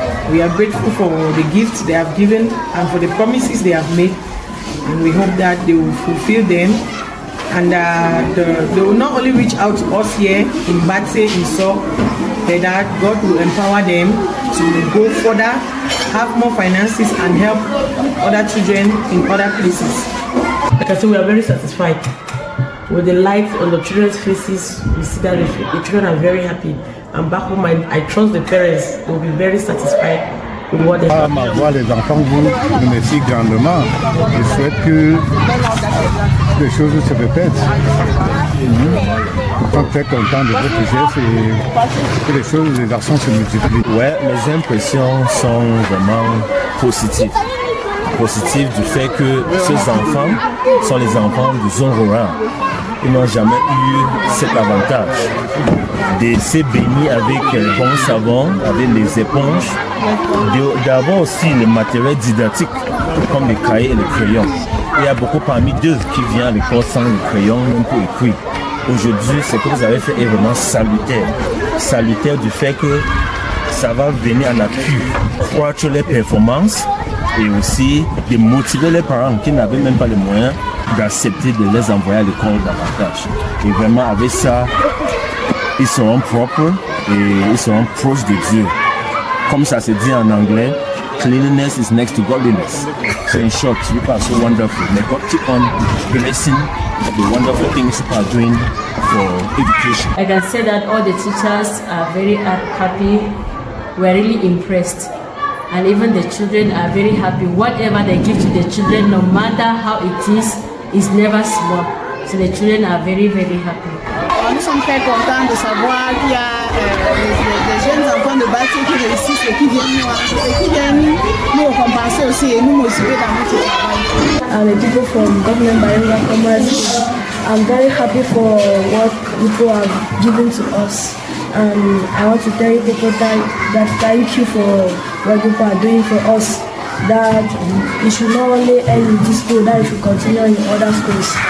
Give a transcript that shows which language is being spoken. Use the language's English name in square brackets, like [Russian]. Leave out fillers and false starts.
[English] We are grateful for the gifts they have given and for the promises they have made, and we hope that they will fulfill them, and they will not only reach out to us here in Batse, in So, but that God will empower them to go further, have more finances and help other children in other places. Like I said, we are very satisfied with the light on the children's faces. We see that the children are very happy. And back home, I trust the parents will be very satisfied with what they have. [French] Voir les enfants vous remercie grandement. Je souhaite que les choses se répètent. Je suis très content de votre geste et que les choses, les actions se multiplient. Ouais, mes impressions sont vraiment positives. Positives du fait que ces enfants sont les enfants du zone rurale. Ils n'ont jamais eu cet avantage de se baigner avec bon savon, avec les éponges, d'avoir aussi le matériel didactique comme les cahiers et les crayons. Il y a beaucoup parmi d'eux qui viennent à l'école sans le crayon, même pour écrire. Aujourd'hui, ce que vous avez fait est vraiment salutaire. Salutaire du fait que ça va venir en appui pour les performances et aussi de motiver les parents qui n'avaient même pas les moyens d'accepter de les envoyer à l'école davantage. Et vraiment, avec ça, ils seront propres et ils seront proches de Dieu. Comme ça se dit en anglais, [English] cleanliness is next to godliness. So in short, you are so wonderful. May God keep on blessing the wonderful things you are doing for education. I can say that all the teachers are very happy. We are really impressed. And even the children are very happy. Whatever they give to the children, no matter how it is never small. So the children are very happy. [French] Nous sommes très contents de savoir qu'il y a des jeunes enfants de Battier qui réussissent et qui viennent nous récompenser aussi et nous motiver dans notre travail. [English] And the people from Government Baringa Commerce, I'm very happy for what people have given to us. I want to tell you people that thank you for what people are doing for us. That you should not only end in this school, that you should continue in other schools.